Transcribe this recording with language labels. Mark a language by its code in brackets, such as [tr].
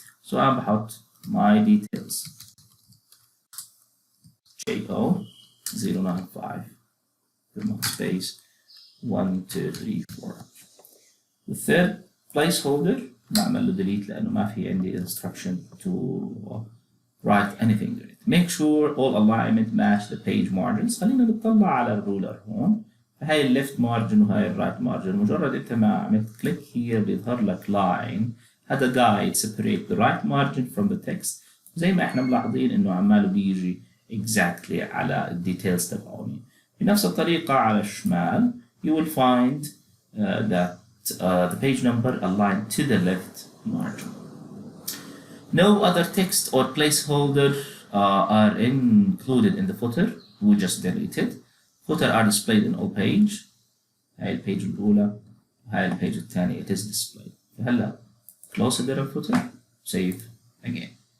[en] So I'm بحط my details JO 095 space 1 2 3 4. The third placeholder [ar] بعمل له [en] delete [ar] لأنه ما في عندي [en] instruction to write anything in it. Make sure all alignment match the page margins. [ar] خلينا نطلع على الرولر هون فهاي ال left margin وهاي ال right margin مجرد أنت ما عملت [en] click here [ar] بيظهر لك line هذا [en] guide separate the right margin from the text. [ar] زي ما احنا ملاحظين إنه عماله بيجي exactly على ال details تبعوني. بنفس الطريقة على الشمال [en] you will find that the page number aligned to the left margin. No other text or placeholder are included in the footer. We just deleted. Footer are displayed in all page. [ar] هاي البيج الأولى هاي البيج الثانية [en] it is displayed. هلا close the footer. Save again.